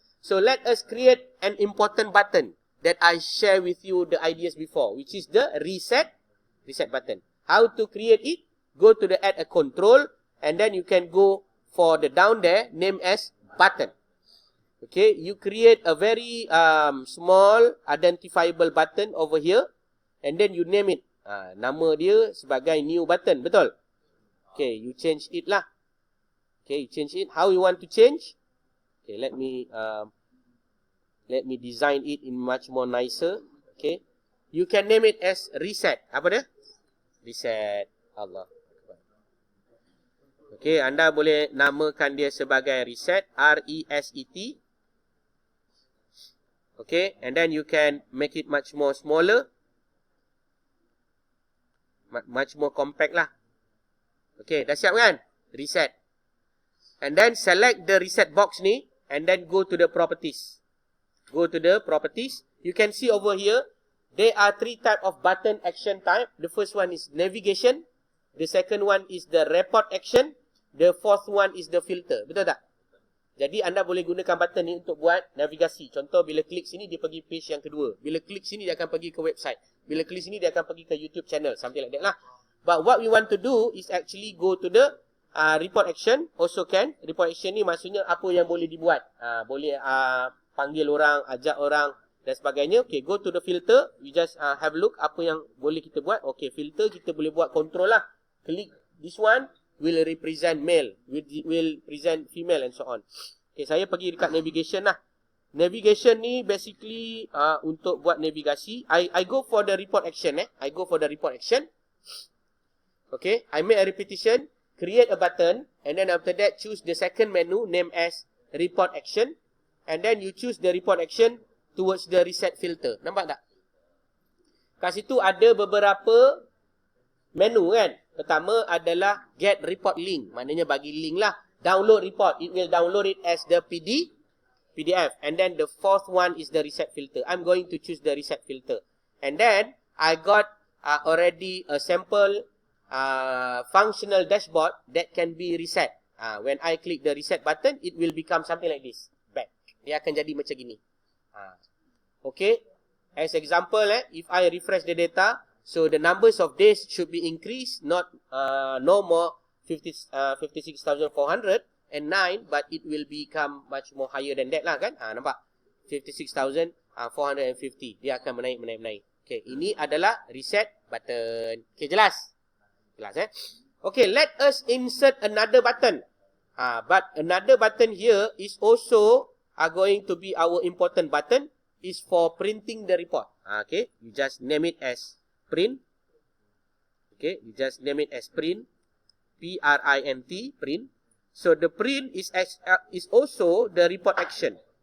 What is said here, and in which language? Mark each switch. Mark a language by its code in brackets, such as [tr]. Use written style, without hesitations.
[en] So let us create an important button that I share with you the ideas before, which is the reset button. How to create it? Go to the add a control, and then you can go for the down there, name as button. Okay, you create a very small identifiable button over here, and then you name it. [ms] Nama dia sebagai [en] new button, [ms] betul? [en] Okay, you change it lah. Okay, you change it. How you want to change? Okay, let me design it in much more nicer. Okay, you can name it as reset. [ms] Apa dia? Reset. Allah. Okay, anda boleh namakan dia sebagai reset. [en] R-E-S-E-T. Okay, and then you can make it much more smaller. Much more compact lah. Okay, [ms] dah siap kan? [en] Reset. And then select the reset box ni. And then go to the properties. Go to the properties. You can see over here, there are 3 type of button action type. The first one is navigation. The second one is the report action. The fourth one is the filter. [ms] Betul tak? Jadi anda boleh gunakan button ni untuk buat navigasi. Contoh, bila klik sini, dia pergi page yang kedua. Bila klik sini, dia akan pergi ke website. Bila klik sini, dia akan pergi ke YouTube channel. [en] Something like that lah. But what we want to do is actually go to the report action. Also can. [ms] Report action ni maksudnya apa yang boleh dibuat. Boleh panggil orang, ajak orang dan sebagainya. [en] Okay, go to the filter. We just have a look [ms] apa yang boleh kita buat. Okay, filter kita boleh buat control lah. [en] Klik this one. Will represent male, will present female and so on. [ms] Okay, saya pergi dekat navigation lah. Navigation ni basically untuk buat navigasi. [en] I go for the report action I go for the report action. Okay, I make a repetition, create a button, and then after that choose the second menu name as report action, and then you choose the report action towards the reset filter. [ms] Nampak tak? Kat situ ada beberapa menu kan. Pertama adalah get report link. Maknanya bagi link lah. Download report. [en] It will download it as the PDF. And then the fourth one is the reset filter. I'm going to choose the reset filter. And then I got already a sample functional dashboard that can be reset. When I click the reset button, it will become something like this. Back. [ms] Dia akan jadi macam gini. [en] Okay. As example, if I refresh the data, so the numbers of days should be increased, not no more 56,409, but it will become much more higher than that lah kan. [ms] Nampak? 56,450. Dia akan menaik. Okay, ini adalah reset button. [en] Okay, [ms] jelas? Jelas [en] Okay, let us insert another button. But another button here is also going to be our important button, is for printing the report. Okay, you just name it as print. Okay, you just name it as print. P-R-I-N-T, print. So the print is also the report action.